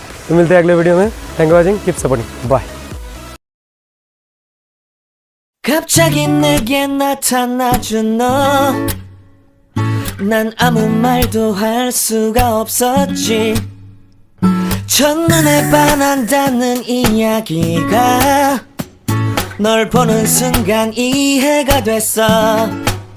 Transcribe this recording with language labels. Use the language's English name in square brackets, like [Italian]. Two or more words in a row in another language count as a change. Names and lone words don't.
[Hindi] तो मिलते हैं अगले वीडियो में। [English] Thank you watching, keep supporting, bye. [Korean] 갑자기 내게 나타나준 너, 난 아무 말도 할 수가 없었지. 첫눈에 반한다는 이야기가 널 보는 순간 이해가 됐어.